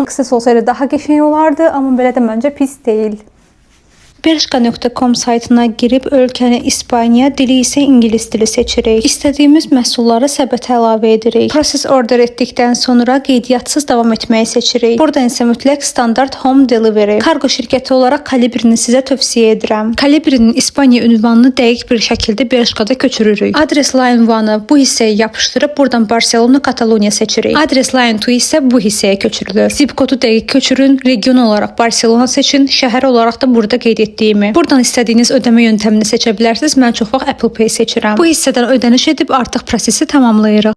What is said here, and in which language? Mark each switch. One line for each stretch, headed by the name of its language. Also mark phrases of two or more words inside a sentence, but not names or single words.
Azerbaijani: Qısas olsaydı daha qəşəng olardı, amma belə də məncə pis deyil. Belçika.com saytına girib ölkəni İspaniya, dili isə ingilis dili seçirik. İstədiyimiz məhsulları səbətə əlavə edirik. Proses order etdikdən sonra qeydiyatsız davam etməyi seçirik. Buradan isə mütləq standart
English: home delivery.
Azerbaijani: Kargo şirkəti olaraq Kolibrini sizə tövsiyə edirəm. Kolibrinin İspaniya ünvanını dəqiq bir şəkildə Belçikada köçürürük. Adresla ünvanı bu hissəyə yapışdırıb buradan Barcelona, Kataloniya seçirik. Adres
English: line to
Azerbaijani: isə bu hissəyə köçürülür. Zip kodu dəqiq köçürün, region olaraq Barcelona seçin, şəhər olaraq da burada qeyd etdiyimi. Buradan istədiyiniz ödəmə yöntəmini seçə bilərsiniz. Mən çox vaxt Apple Pay seçirəm. Bu hissədən ödəniş edib artıq prosesi tamamlayırıq.